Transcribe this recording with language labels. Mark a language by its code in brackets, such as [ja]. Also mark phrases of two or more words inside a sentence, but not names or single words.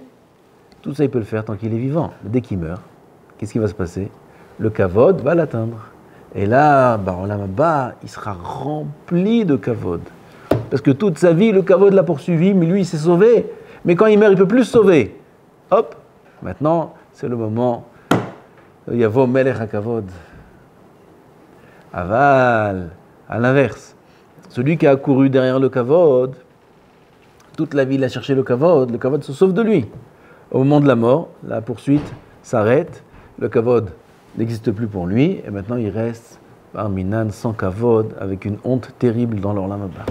[fr] Tout ça il peut le faire tant qu'il est vivant. Mais dès qu'il meurt, qu'est-ce qui va se passer? Le kavod va l'atteindre. Et là, [he] עולם הבא, [fr] il sera rempli de kavod. Parce que toute sa vie, le kavod l'a poursuivi, mais lui il s'est sauvé. Mais quand il meurt, il ne peut plus se sauver. Hop, maintenant, c'est le moment. [he] יבוא מלך הכבוד. אבל, [fr] à l'inverse. Celui qui a couru derrière le kavod, toute la vie il a cherché le kavod se sauve de lui. Au moment de la mort, la poursuite s'arrête, le kavod n'existe plus pour lui, et maintenant il reste par minan sans kavod, avec une honte terrible dans l' [he] עולם הבא.